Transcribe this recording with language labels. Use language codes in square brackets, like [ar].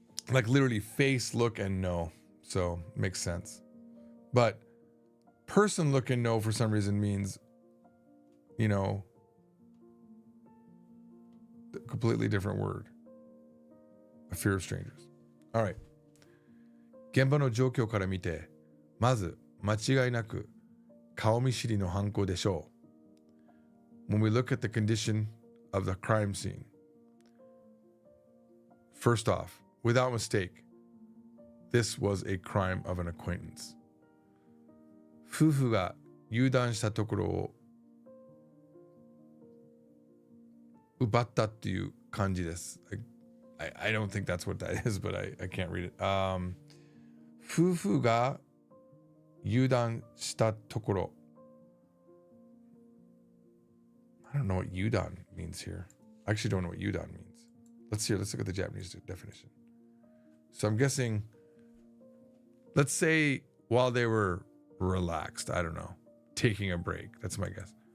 [en] Like literally face, look, and know. So makes sense. But person, look, and know for some reason means, you know, a completely different word. A fear of strangers. All right. [ja] 現場の状況から見て、まず間違いなく顔見知りの犯行でしょう。 [en] When we look at the condition of the crime scene, first off, without mistake, this was a crime of an acquaintance. [ja] 夫婦が油断したところを奪ったっていう感じです。 [en] I don't think that's what that is, but I can't read it. [ja] 夫婦が油断したところ. [en] I don't know what yudan means here. I actually don't know what yudan means. Let's look at the Japanese definition. So I'm guessing, let's say while they were relaxed, I don't know, taking a break. That's my guess.